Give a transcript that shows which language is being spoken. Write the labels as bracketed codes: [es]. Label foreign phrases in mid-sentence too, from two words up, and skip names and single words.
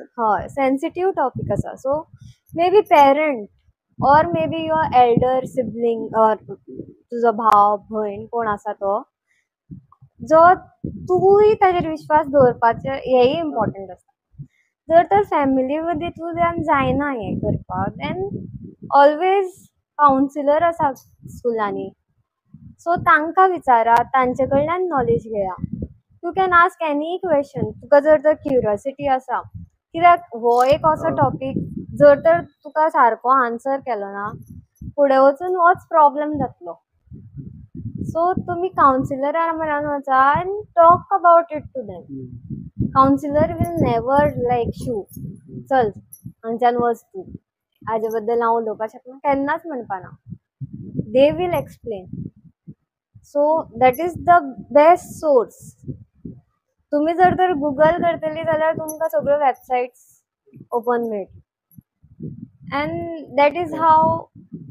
[kok] हय, [en] sensitive topic [kok] आसा. सो [en] may be parent or may be your elder sibling or [kok] तुजो भाव भयण कोण आसा तो, जो तूंय ताचेर विश्वास दवरपाचें हेय इम्पॉर्टंट आसता. जर तर फॅमिली मदीं जायना हें करपाक, [en] then always counsellor [kok] आसा स्कुलांनी, सो तांकां विचारात, तांचे कडल्यान नॉलेज घेया. [en] you can ask any question. [kok] तुका जर तर क्युरियोसिटी आसा, कित्याक हो एक असो टॉपीक जर तर तुका सारको आन्सर केलो ना फुडें वचून होच प्रॉब्लेम जातलो. सो तुमी कावन्सिलरा म्हणान वचा [en] and talk about it to them. [kok] कावन्सिलर [en] will never like [kok] शू चल हांगच्यान वच तूं, हाजे बद्दल हांव उलोवपाक शकना, केन्नाच म्हणपाना. [en] they will explain. So that is the best source. [kok] तुम्ही जर तर गुगल करतली जाल्यार तुमकां सगळ्यो वेबसायट्स ओपन मेळटल्यो, [en] and that is how